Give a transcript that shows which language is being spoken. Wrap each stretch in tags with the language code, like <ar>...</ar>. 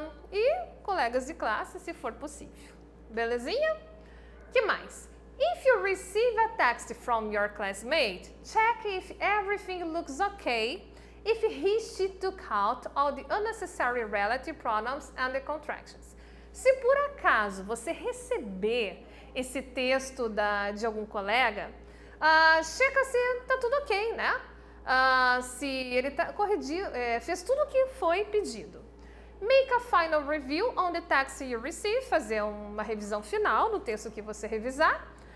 <pt>E colegas de classe, se for possível. Belezinha? Que mais?</pt> <en>If you receive a text from your classmate, check if everything looks okay, if she took out all the unnecessary relative pronouns and the contractions.</en> <pt>Se por acaso você receber esse texto de algum colega, checa se está tudo ok, né? Se ele fez tudo o que foi pedido.</pt> <en>Make a final review on the text you receive,</en> <pt>fazer uma revisão final no texto que você revisar.</pt>